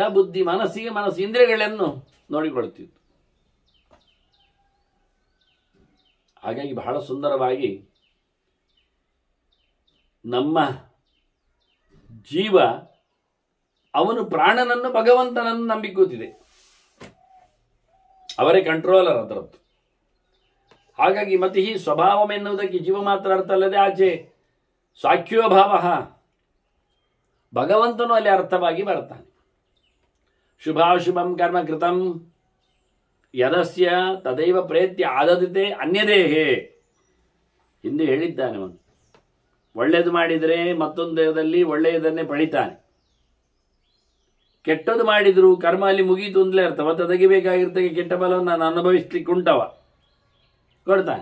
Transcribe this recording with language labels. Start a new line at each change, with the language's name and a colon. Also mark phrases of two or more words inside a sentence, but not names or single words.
Kannada: ಬುದ್ಧಿ ಮನಸ್ಸಿಗೆ, ಮನಸ್ಸು ಇಂದ್ರಿಯಗಳನ್ನು ನೋಡಿಕೊಳ್ತಿತ್ತು. ಹಾಗಾಗಿ ಬಹಳ ಸುಂದರವಾಗಿ ನಮ್ಮ ಜೀವ ಅವನು ಪ್ರಾಣನನ್ನು ಭಗವಂತನನ್ನು ನಂಬಿ ಕೂತಿದೆ. ಅವರೇ ಕಂಟ್ರೋಲರ್ ಅದರದ್ದು. ಹಾಗಾಗಿ
Sanskrit: ಮತಿ ಸ್ವಭಾವಂ
Kannada: ಎನ್ನುವುದಕ್ಕೆ ಜೀವ ಮಾತ್ರ ಅರ್ಥ ಅಲ್ಲದೆ ಆಚೆ ಸಾಖ್ಯೋಭಾವ, ಭಗವಂತನು ಅಲ್ಲಿ ಅರ್ಥವಾಗಿ ಬರ್ತಾನೆ.
Sanskrit: ಶುಭಾಶುಭಂ ಕರ್ಮ ಕೃತಂ ಯದಸ್ಯ ತದೈವ ಪ್ರೇತ್ಯ ಆದದಿತೆ ಅನ್ಯದೇಹೇ.
Kannada: ಹಿಂದೆ ಹೇಳಿದ್ದಾನೆ ಅವನು. ಒಳ್ಳೆಯದು ಮಾಡಿದರೆ ಮತ್ತೊಂದು ದೇಹದಲ್ಲಿ ಒಳ್ಳೆಯದನ್ನೇ ಪಡಿತಾನೆ. ಕೆಟ್ಟದ್ದು ಮಾಡಿದ್ರು ಕರ್ಮ ಅಲ್ಲಿ ಮುಗೀತು ಅಂತಲೇ ಅರ್ಥ. ಮತ್ತೆ ತೆಗಿಬೇಕಾಗಿರ್ತಕ್ಕೆ ಕೆಟ್ಟ ಫಲವನ್ನು ನಾನು ಅನುಭವಿಸ್ಲಿಕ್ಕೆ ಉಂಟವ ಕೊಡ್ತಾನೆ.